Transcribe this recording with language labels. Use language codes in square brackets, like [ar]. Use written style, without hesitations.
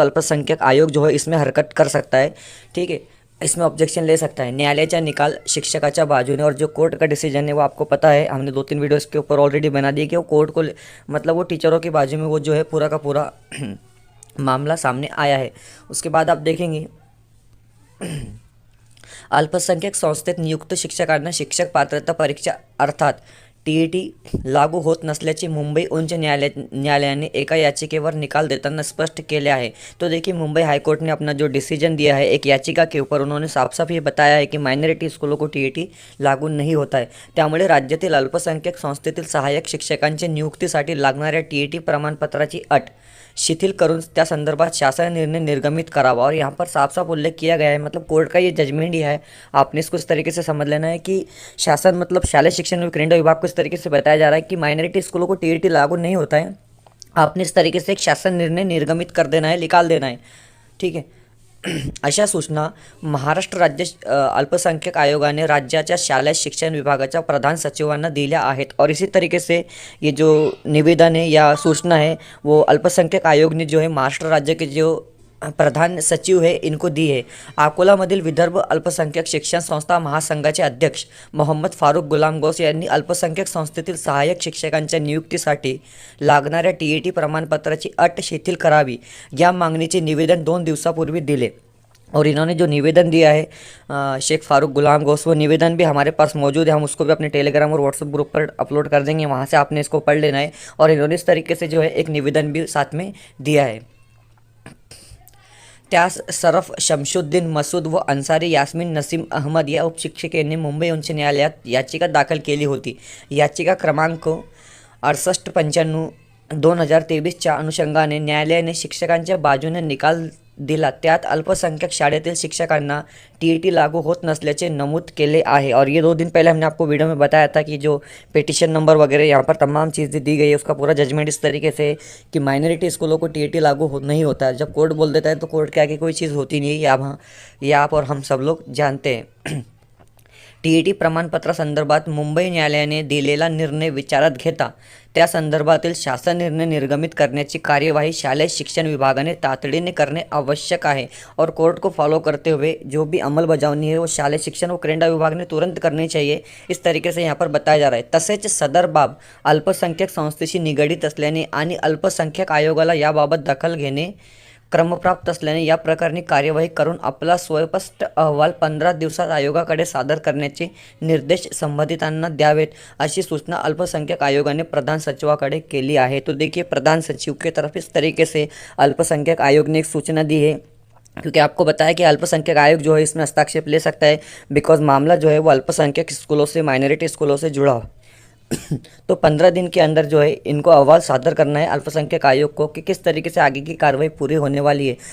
[hi] तो अल्पसंख्यक आयोग जो है इसमें हरकत कर सकता है, ठीक है, इसमें ऑब्जेक्शन ले सकता है। [mr] न्यायालयाचा निकाल शिक्षकाच्या बाजूने, [hi] और जो कोर्ट का डिसीजन है वो आपको पता है, हमने 2-3 वीडियो इसके ऊपर ऑलरेडी बना दिए कि वो कोर्ट को मतलब वो टीचरों की बाजू में वो जो है पूरा का पूरा मामला सामने आया है। उसके बाद आप देखेंगे [mr] अल्पसंख्यक संस्थेत नियुक्त शिक्षकांना शिक्षक पात्रता परीक्षा अर्थात टीईटी लागू होत नसल्याचे मुंबई उच्च न्यायालयाने एका याचिकेवर निकाल देताना स्पष्ट केले आहे। [hi] तो देखिए मुंबई हाईकोर्ट ने अपना जो डिसीजन दिया है एक याचिका के ऊपर, उन्होंने साफ साफ ये बताया है कि माइनॉरिटी स्कूलों को टीईटी लागू नहीं होता है। [mr] त्यामुळे राज्यातील अल्पसंख्यक संस्थेतील सहाय्यक शिक्षकांच्या नियुक्तीसाठी लागणाऱ्या टीईटी प्रमाणपत्राची अट शिथिल करून त्या संदर्भात शासन निर्णय निर्गमित करावा। [hi] और यहाँ पर साफ साफ उल्लेख किया गया है, मतलब कोर्ट का ये जजमेंट ही है, आपने इसको इस तरीके से समझ लेना है कि शासन मतलब शालेय शिक्षण और क्रीडा विभाग को इस तरीके से बताया जा रहा है कि माइनॉरिटी स्कूलों को टीईटी लागू नहीं होता है। आपने इस तरीके से एक शासन निर्णय निर्गमित कर देना है, निकाल देना है, ठीक है। [mr] अशा सूचना महाराष्ट्र राज्य अल्पसंख्यक आयोगाने राज्याच्या शालेय शिक्षण विभागाच्या प्रधान सचिवांना दिल्या आहेत। [hi] और इसी तरीके से ये जो निवेदन है या सूचना है वो अल्पसंख्यक आयोग ने जो है महाराष्ट्र राज्य के जो प्रधान सचिव है इनको दी है। [mr] अकोलामधील विदर्भ अल्पसंख्यक शिक्षण संस्था महासंघाचे अध्यक्ष मोहम्मद फारूक गुलाम गौस यांनी अल्पसंख्यक संस्थेतील सहाय्यक शिक्षकांच्या नियुक्तीसाठी लागणाऱ्या टीईटी प्रमाणपत्राची अट शिथिल करावी या मागणीचे निवेदन 2 दिवसापूर्वी दिले। [hi] और इन्होंने जो निवेदन दिया है शेख फारूक गुलाम गौस, वो निवेदन भी हमारे पास मौजूद है, हम उसको भी अपने टेलीग्राम और व्हाट्सएप ग्रुप पर अपलोड कर देंगे, वहाँ से आपने इसको पढ़ लेना है। और इन्होंने इस तरीके से जो है एक निवेदन भी साथ में दिया है। [mr] त्यास सरफ शमशुद्दीन मसूद व अन्सारी यास्मीन नसीम अहमद या उपशिक्षिकेने मुंबई उच्च न्यायालयात याचिका दाखल केली होती। याचिका क्रमांक 6895/2023च्या अनुषंगाने न्यायालयाने शिक्षकांच्या बाजूने निकाल दिला। त्यात अल्पसंख्यक शाळेतील शिक्षकांना टीईटी लागू होत नसल्याचे नमूद केले आहे। [hi] और ये 2 दिन पहले हमने आपको वीडियो में बताया था कि जो पिटिशन नंबर वगैरह यहाँ पर तमाम चीज़ें दी गई है उसका पूरा जजमेंट इस तरीके से है कि माइनॉरिटी स्कूलों को टीईटी लागू नहीं होता है। जब कोर्ट बोल देता है तो कोर्ट के आगे कोई चीज़ होती नहीं है, ये आप और हम सब लोग जानते हैं। [mr] टीईटी प्रमाणपत्रासंदर्भात मुंबई न्यायालयाने दिलेला निर्णय विचारात घेता त्या संदर्भातील शासन निर्णय निर्गमित करण्याची कार्यवाही शालेय शिक्षण विभागाने तातडीने करणे आवश्यक है। [hi] और कोर्ट को फॉलो करते हुए जो भी अंमलबजावनी है वो शालेय शिक्षण व क्रीडा विभाग ने तुरंत करनी चाहिए, इस तरीके से यहाँ पर बताया जा रहा है। [mr] तसेच सदर बाब अल्पसंख्यक संस्थेशी निगडित असल्याने आणि अल्पसंख्यक आयोगाला याबाबत दखल घेणे क्रमप्राप्त असल्याने या प्रकरणी कार्यवाही करून आपला स्वयंस्पष्ट अहवाल 15 दिवसात आयोगाकडे सादर करण्याचे निर्देश संबंधितांना द्यावेत, अशी सूचना अल्पसंख्यक आयोगाने प्रधान सचिवाकडे केली आहे। [hi] तो देखिए प्रधान सचिव की तरफ इस तरीके से अल्पसंख्यक आयोग ने एक सूचना दी है, क्योंकि आपको बताया कि अल्पसंख्यक आयोग जो है इसमें हस्तक्षेप ले सकता है, बिकॉज मामला जो है वो अल्पसंख्यक स्कूलों से, माइनॉरिटी स्कूलों से जुड़ा हो। तो 15 दिन के अंदर जो है इनको अहवाल सादर करना है अल्पसंख्यक आयोग को कि किस तरीके से आगे की कार्रवाई पूरी होने वाली है।